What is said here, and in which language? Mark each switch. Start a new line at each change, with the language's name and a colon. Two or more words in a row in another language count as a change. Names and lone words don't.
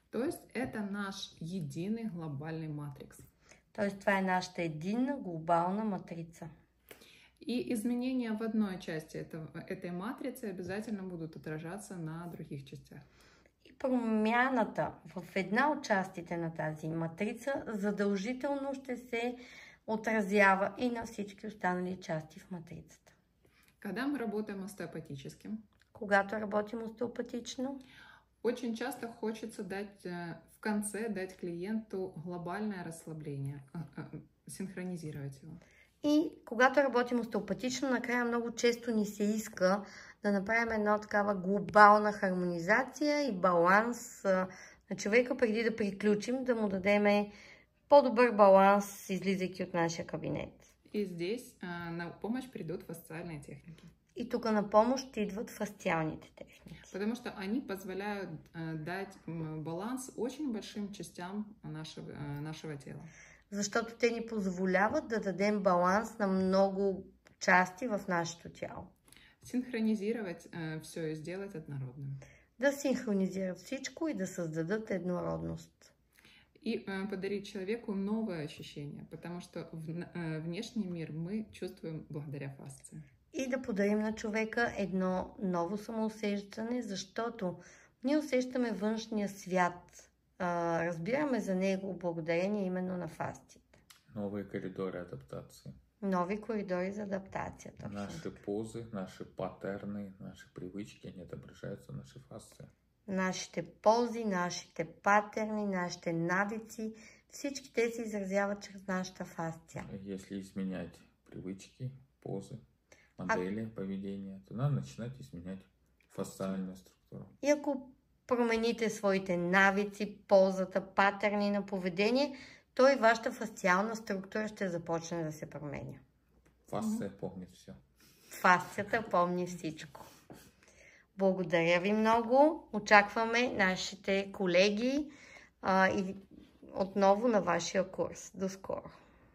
Russian: То есть это наш единый глобальный матрикс.
Bulgarian: Тоест, това е нашата единна глобална матрица.
Russian: И изменения в одной части этой матрицы обязательно будут отражаться на других частях.
Bulgarian: И промяната в една от частите на тази матрица задължително ще се отразява и на всички останали части в матрицата.
Russian: Когда мы работаем остеопатически,
Bulgarian: Когато работим остеопатично,
Russian: очень часто хочется в конце дать клиенту глобальное расслабление, синхронизировать его.
Bulgarian: и когато работим остеопатично, накрая много често ни се иска да направим една такава глобална хармонизация и баланс на човека, преди да приключим, да му дадем по-добър баланс, излизайки от нашия кабинет.
Russian: И здесь на помощь придут фасциальные техники.
Bulgarian: И тук на помощ идват фасциалните техники.
Russian: Потому что они позволяют дать баланс очень большим частям нашего тела.
Bulgarian: Защото те ни позволяват да дадем баланс на много части в нашето тяло.
Russian: Синхронизировать все и сделать однородным.
Bulgarian: Да синхронизират всичко и да създадат еднородност.
Russian: И подарить человеку новое ощущение, потому что внешний мир мы чувствуем благодаря фасции.
Bulgarian: И да подарим на човека едно ново самоусещане, защото ние усещаме външния свят. Разбираме за него благодарение именно на фастите.
Russian: Новые коридоры адаптации.
Bulgarian: Нови коридори за адаптация.
Russian: Наши позы, наши паттерны, наши привычки, они отображаются в нашей фасции.
Bulgarian: Нашите пози, нашите патерни, нашите навици, всички те се изразяват чрез нашата фасция.
Russian: Если изменять привычки, позы, модели поведения, то надо начинать изменять фасциальную структуру.
Bulgarian: И ако промените своите навици, позата, патерни на поведение, то и вашата фасциална структура ще започне да се променя.
Russian: Фасция помнит все.
Bulgarian: Фасцията помни всичко. Благодаря ви много. Очакваме нашите колеги и отново на вашия курс. До скоро!